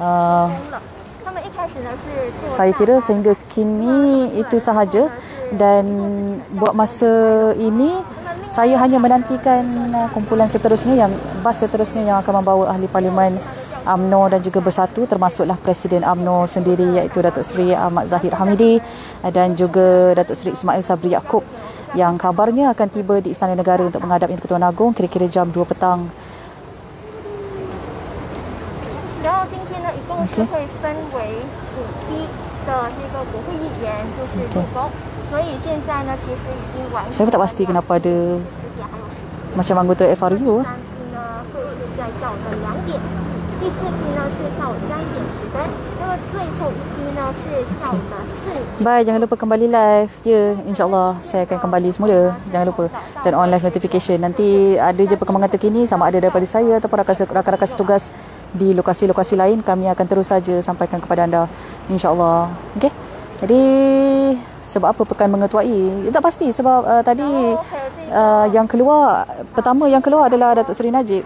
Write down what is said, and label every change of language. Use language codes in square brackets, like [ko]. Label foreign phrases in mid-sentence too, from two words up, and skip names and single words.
[ms] Saya kira sehingga kini itu sahaja, dan buat masa ini saya hanya menantikan kumpulan seterusnya, yang bas seterusnya yang akan membawa ahli parlimen UMNO dan juga Bersatu, termasuklah Presiden UMNO sendiri iaitu Datuk Seri Ahmad Zahid Hamidi dan juga Datuk Seri Ismail Sabri Yaakob, yang kabarnya akan tiba di Istana Negara untuk menghadap Yang-Pertuan Agong kira-kira jam 2 petang. [zh] 然后今天呢，一共是会分为5批的这个国会议员，就是入宫。所以现在呢，其实已经完成。 [ms] Saya pun tak pasti kenapa ada macam anggota FRU. [zh] 3 批呢会是在下午的2点，第4批呢是下午3点10分，那么最后一批呢是下午的4点。 [ms] Bye, jangan lupa kembali live. Ya, insyaAllah saya akan kembali semula. Jangan lupa [en] turn on live notification. [ms] Nanti ada je perkembangan terkini sama ada daripada saya ataupun rakan-rakan setugas di lokasi-lokasi lain, kami akan terus saja sampaikan kepada anda, insyaAllah. Okey. Jadi sebab apa pekan mengetuai? Tak pasti sebab tadi yang keluar, pertama yang keluar adalah Datuk Seri Najib.